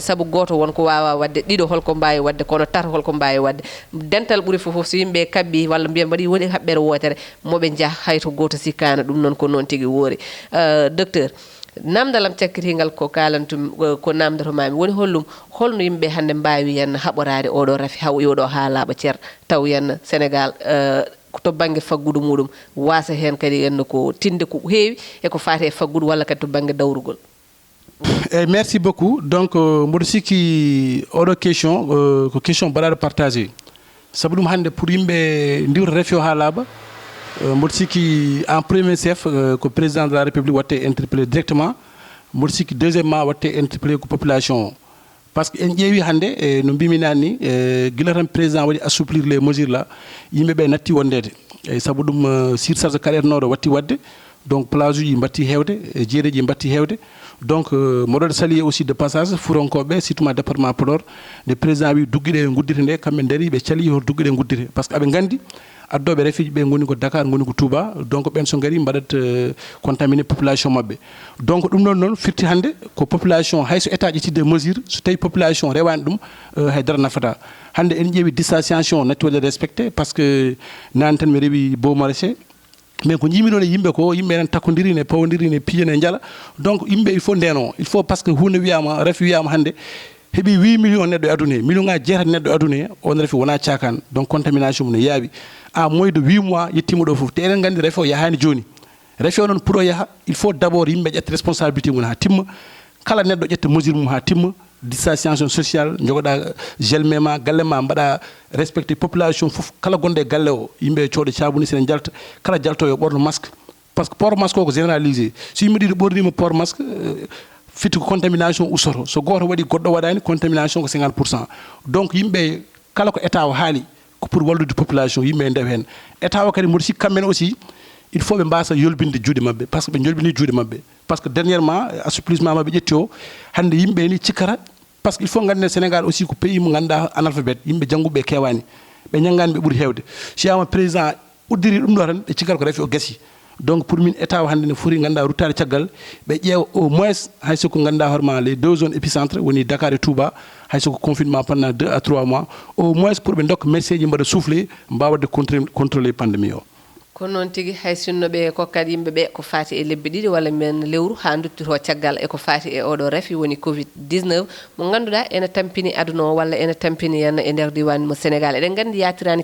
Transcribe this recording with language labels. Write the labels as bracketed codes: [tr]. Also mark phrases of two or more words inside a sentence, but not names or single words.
[ff] saabu goto wonko wawa wadde ɗiɗo holko mbawi wadde kono tato holko mbawi wadde dental ɓuuri fof so yimɓe kabbi walla mbiyen mbaɗi woni haɓɓere wotere moɓe jaah hayto goto sikkano ɗum noon ko noon tigui woori docteur namdalam cakkitigal ko kalantum ko namdatomami woni hollum holno yimɓe hande mbawi henna haɓorade oɗo raafi haw yoɗo ha laaɓa ceer taw henna Sénégal to banggue faggudu muɗum wasa hen kadi henna ko tinde ko heewi e ko fate e faggudu walla kadi to banggue dawrugol [fr] merci beaucoup donc [ff] mboɗo sikki oɗo question ko question mbaɗaɗo partagé saabu ɗum hannde pour yimɓe ndiwta raafi o ha laaɓa mboɗo sikki [fr] en premier chef [ff] ko [fr] président de la république [ff] watte [fr] interpellé directement [ff] mboɗo sikki deuxièmement watte interpellé ko population o [fr] par ce que [ff] en ƴeewi hannde no mbimi nani ni gila tan président waɗi [fr] assouplir les mesures là [ff] yimɓeɓe natti wondede eyyi saabu ɗum surcharge kaɗetnoɗo watti wadde [fr] donc plage [ff] uji mbatti hewde jeereji mbatti hewde donc moɗon [fr] saluer aussi de passage [ff] furonkoɓe surtout ma département Podor nde président wi dugguiɗe guddite nde kamɓe daari ɓe cali hoto dugguiɗe guddite [fr] par ce que [ff] aɓe gandi addoɓe rafiji ɓe goni ko Dakar goni ko Touba donc ɓen so gari mbaɗat contaminé population mabɓe donc ɗum ɗon noon firti hannde ko population hayso état ƴettide mesure so tawi population rewani ɗum haydara nafata hannde en ƴeewi distanciation natti waɗde respecté [fr] par ce que [ff] nane tan mi rewi beau maraîcher mais ko jimi ɗon e yimɓe ko yimɓe enen takkodiri ne pawodiri ne piya ne jala donc yimɓe [fr] il faut [ff] ndeno [fr] il faut par ce que [ff] hunde wiyama refi wiyama hannde heeɓi 8 millions neɗɗo e aduna he million ngaji jeetati neɗɗo e aduna he on refi wona cakan donc contamination mum ne yaawi [fr] à moins de 8 mois [ff] yettima ɗo fof te eɗen nganndi refi o yahani joni refi o noon pour o yaha [fr] il faut d' abord [ff] yimɓe ƴetta responsabilité mum ha timma kala neɗɗo ƴetta mesure mum ha timma [fr] distanciation sociale [ff] jogoɗa gel mema galle ma mbaɗa respecté population fof kala gonɗo e galle o yimɓe cooɗo cabuni sene jalta kala jaltoyo ɓorno masque [fr] par ce que port masque [ff] o ko généralisé so yimɓe ɗiɗo ɓornima [fr] port masque [ff] fitti ko contamination ustoto so goto waɗi goɗɗo waɗani contamination ko 50%. Donc yimɓe kala ko état o haali ko pour wallude population yimɓe ndew hen état o kadi mboɗo sikki kamɓene aussi [fr] il faut [ff] ɓe mbasa yolbinde juuɗe mabɓe [fr] par ce que [ff] ɓe jolbini juuɗe mabɓe [fr] par ce que dernièrement assouplissement [ff] mabɓe ƴetti o hande yimɓe ni cikkata [fr] par ce que il faut [ff] ganden Sénégal aussi ko pays mo ganduɗa analphabète yimɓe jangguɓe kewani ɓe ñaggani ɓe ɓuuri hewde so yama président uddiri ɗum ɗo tan ɓe cikkata ko refi o gassi donc pour min état o hande ne foti ganduɗa ruttade caggal ɓe ƴeewa au moins hay soko ganduɗa hoorema [fr] les 2 zones épicentre [ff] woni Dakar et Touba hay soko [fr] confinement pendant 2 à 3 mois au moins pour [ff] ɓe dokka médecin ji mbaɗa soufflé mbawade [fr] contrôler pandémie [ff] o ko noon tigi hay sinno ɓe kokkat yimɓe ɓe ko fati e lebbi ɗiɗi walla men lewru ha duttito caggal eko fati e oɗo refi woni covid 19 mo ganduɗa ene tampini aduna o walla ene tampini henna e nder diwan mo Sénégal eɗen gandi yatirani